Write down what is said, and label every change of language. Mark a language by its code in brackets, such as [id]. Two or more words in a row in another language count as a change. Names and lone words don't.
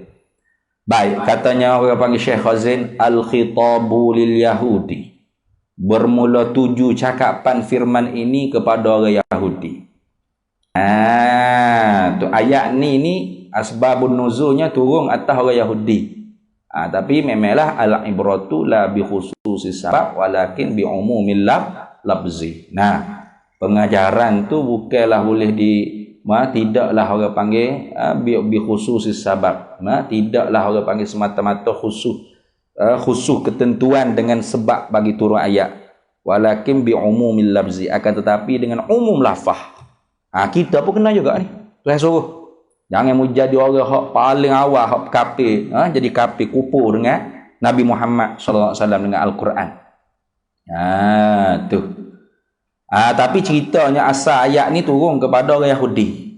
[ms] Baik, katanya orang panggil Syekh Khazin, [ar] الخطاب لليهود. [ms] Bermula tuju cakapan firman ini kepada orang Yahudi. Tu ayat ni asbabun nuzulnya turun atas orang Yahudi. Tapi memanglah [ar] العبرة لا بخصوص السبب ولكن بعموم اللفظ. [ms] Pengajaran tu bukanlah boleh tidaklah orang panggil [ar] بخصوص السبب. [ms] Tidaklah orang panggil semata-mata khusus ketentuan dengan sebab bagi turun ayat. [ar] ولكن بعموم اللفظ, [ms] akan tetapi dengan umum lafaz. Kita pun kena juga ni. Tuhan suruh jangan mu jadi orang hak paling awal hak kafir, jadi kafir kufur dengan Nabi Muhammad [ar] صلى الله عليه وسلم [ms] dengan Al-Quran. Tu. Tapi ceritanya asal ayat ni turun kepada orang Yahudi.